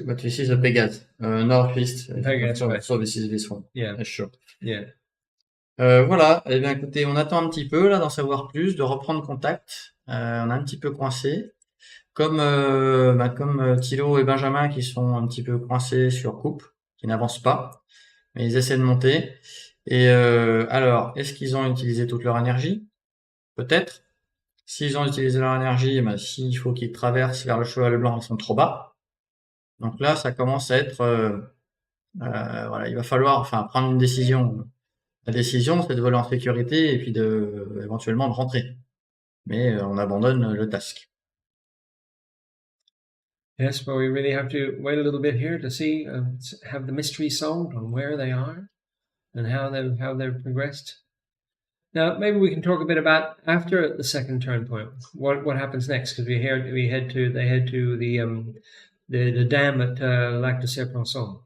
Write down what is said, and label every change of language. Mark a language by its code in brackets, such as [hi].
[en] But this is a Pégase, northeast. Pégase, so, right. so this is this one. Yeah. Sure. Yeah. [fr] Voilà. Eh bien, écoutez, on attend un petit peu là d'en savoir plus, de reprendre contact. On est un petit peu coincé, comme Thilo et Benjamin qui sont un petit peu coincés sur coupe, qui n'avancent pas, mais ils essaient de monter. Et alors, est-ce qu'ils ont utilisé toute leur énergie? Peut-être. S'ils ont utilisé leur énergie, s'il faut qu'ils traversent vers le cheval blanc, ils sont trop bas. Donc là, ça commence à être voilà, il va falloir prendre une décision. La décision, c'est de voler en sécurité et puis éventuellement de rentrer. Mais on abandonne le task. [en] Yes, well, we really have to wait a little bit here to see, have the mystery solved on where they are and how they've progressed. Now, maybe we can talk a bit about after the second turn point. What happens next? Because they head to the dam at Lac de Serpenson.